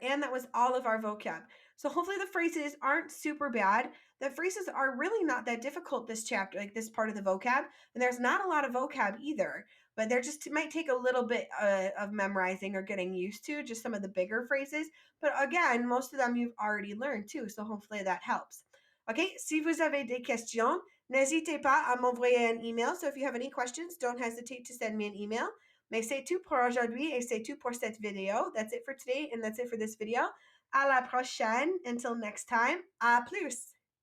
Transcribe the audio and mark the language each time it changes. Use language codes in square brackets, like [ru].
[en] And that was all of our vocab. So hopefully the phrases aren't super bad. The phrases are really not that difficult this chapter, like this part of the vocab. And there's not a lot of vocab either, but they're just, it might take a little bit of memorizing or getting used to, just some of the bigger phrases. But again, most of them you've already learned too. So hopefully that helps. [fr] Okay, si vous avez des questions, n'hésitez pas à m'envoyer un email. [en] So if you have any questions, don't hesitate to send me an email. [fr] Mais c'est tout pour aujourd'hui et c'est tout pour cette vidéo. [en] That's it for today and that's it for this video. [fr] À la prochaine. [en] Until next time. [fr] À plus.